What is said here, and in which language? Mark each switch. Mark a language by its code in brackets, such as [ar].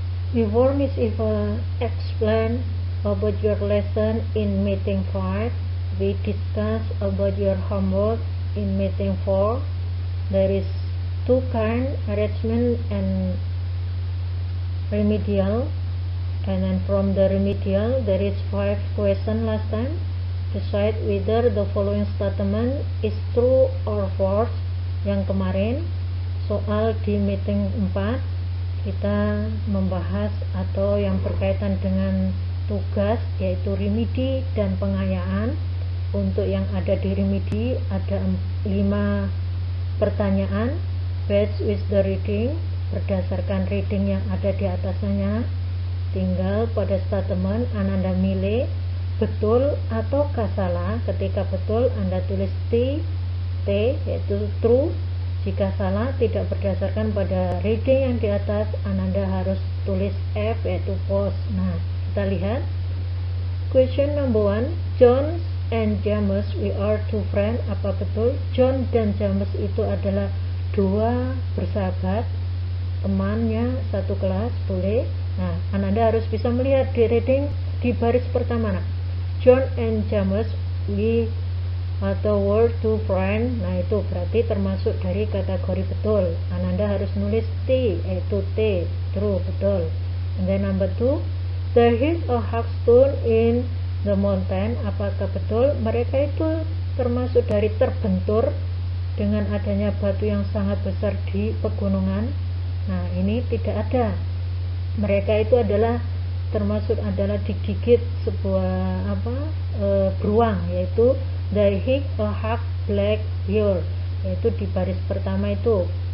[en] Before Miss Eva explain about your lesson in meeting 5, we discuss about your homework in meeting 4. There is two kind, arrangement and remedial, and then from the remedial there is 5 question last time. Decide whether the following statement is true or false. [id] Yang kemarin soal di meeting 4 kita membahas atau yang berkaitan dengan tugas, yaitu remedi dan pengayaan. Untuk yang ada di remedi ada 5 pertanyaan [en] based with the reading, [id] berdasarkan reading yang ada di atasnya. Tinggal pada statement Anda milih betul atau salah. Ketika betul Anda tulis T yaitu true. Jika salah, tidak berdasarkan pada reading yang di atas, Anda harus tulis F yaitu false. Nah, kita lihat [en] question number 1. John and James, we are two friends. [id] Apa betul John dan James itu adalah 2 bersahabat, temannya satu kelas? Boleh. Nah, Anda harus bisa melihat di reading di baris pertama. [en] Nah, John and James, we atau were two friends. [id] Nah, itu berarti termasuk dari kategori betul. Anda harus nulis T yaitu T, true, betul. [en] And then number 2, there is a hard stone in the mountain. [id] Apakah betul mereka itu termasuk dari terbentur dengan adanya batu yang sangat besar di pegunungan? Nah, ini tidak ada. Mereka itu adalah termasuk adalah digigit sebuah beruang, yaitu [en] they hit a hard black bear, [id] yaitu di baris pertama itu.